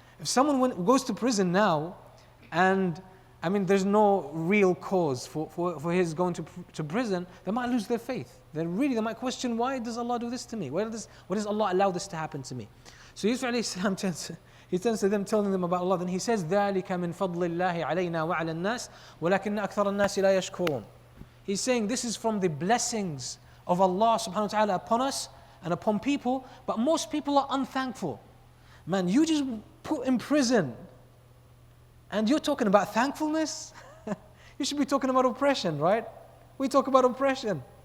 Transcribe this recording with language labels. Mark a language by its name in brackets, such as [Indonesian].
[English] If someone goes to prison now, and there's no real cause for his going to prison, they might lose their faith. They might question, why does Allah do this to me? Why does Allah allow this to happen to me? So Yusuf alayhi salam turns to them, telling them about Allah. Then he says, [Arabic] ذَلِكَ مِنْ فَضْلِ اللَّهِ عَلَيْنَا وَعَلَى النَّاسِ وَلَكِنَّ أَكْثَرَ النَّاسِ لَا يَشْكُرُونَ. [English] He's saying this is from the blessings of Allah subhanahu wa ta'ala upon us and upon people, but most people are unthankful. Man, you just put in prison and you're talking about thankfulness? You should be talking about oppression, right? We talk about oppression.